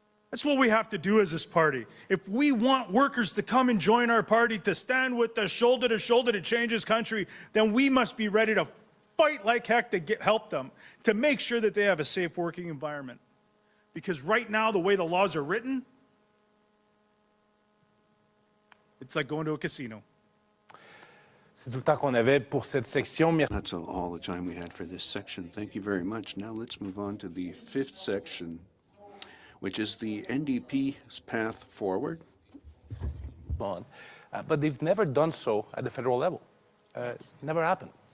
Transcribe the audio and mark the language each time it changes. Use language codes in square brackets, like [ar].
[en] That's what we have to do as this party. If we want workers to come and join our party, to stand with us shoulder to change this country, then we must be ready to fight like heck to help them, to make sure that they have a safe working environment. Because right now, the way the laws are written, it's like going to a casino. [fr] C'est tout le temps qu'on avait pour cette section. [en] That's all the time we had for this section. Thank you very much. Now let's move on to the fifth section, which is the NDP's path forward. But they've never done so at the federal level. It's never happened.